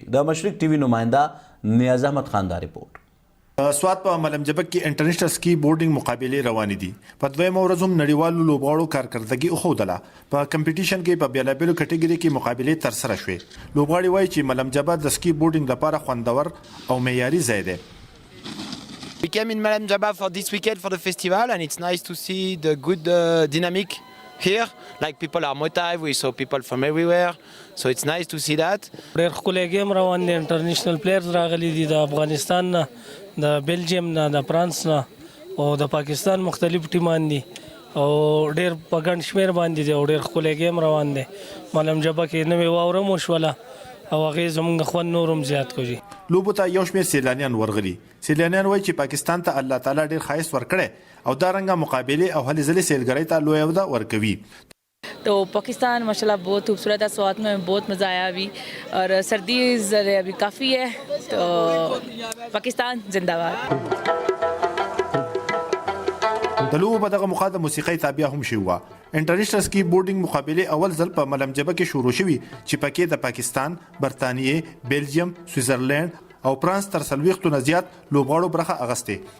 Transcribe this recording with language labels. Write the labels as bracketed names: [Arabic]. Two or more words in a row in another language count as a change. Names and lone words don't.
[Pashto] د مشرق ټي وي نماینده نیاز احمد خان دا رپورټ. سوات په ملم جبه کې [English] international ski boarding [Pashto] مقابلې روانې دي. په دویمه ورځ هم نړیوالو لوبغاړو کارکردګي وښودله. په کمپټیشن کې په بیلابیلو کټګوري کې مقابلې ترسره شوې. لوبغاړي وایي چې ملم جبه د سکی بورډننګ لپاره خوندور او معیاري ځای دی. [English] We came in Malam Jabba for this weekend for the festival, and it's nice to see the good dynamic here. Like people are motivated, we saw people from everywhere, so it's nice to see that. [Pashto] ډېر ښکلی ګیم روان دی. [English] international players [Pashto] راغلي دي د افغانستان نه، د بیلجیم نه، د فرانس نه او د پاکستان مختلف ټیمان دي او ډېر په ګڼ شمېر باندې دي او ډېر ښکلی ګیم روان دی. مالم جبه کې نوې واوره هم وشوله او هغې زموږ خوند نور هم زیات کړي. لوبو ته یو شمېر سیلانیان ورغلي. سیلانیان وایي چې پاکستان ته الله تعالی ډېر ښایست ورکړی او دا رنګه مقابلې او هلې ځلې سیلګرۍ ته لویه وده ورکوي. [Urdu] تو پاکستان ماشاءاللہ بہت خوبصورت ہے. سوات میں بہت مزہ آیا ابھی اور سردی ابھی کافی ہے. تو پاکستان زندہ باد. [Pashto] د لوبو په دغه موخه د موسیقۍ تابع هم شوي وه. [English] international ski boarding [Pashto] مقابلې اول ځل په ملم جبه کې شروع شوي چې پکې د پاکستان، برطانیې، بیلجیم، سویټزرلینډ او فرانس تر 40 نه زیات لوبغاړو برخه اخیستې.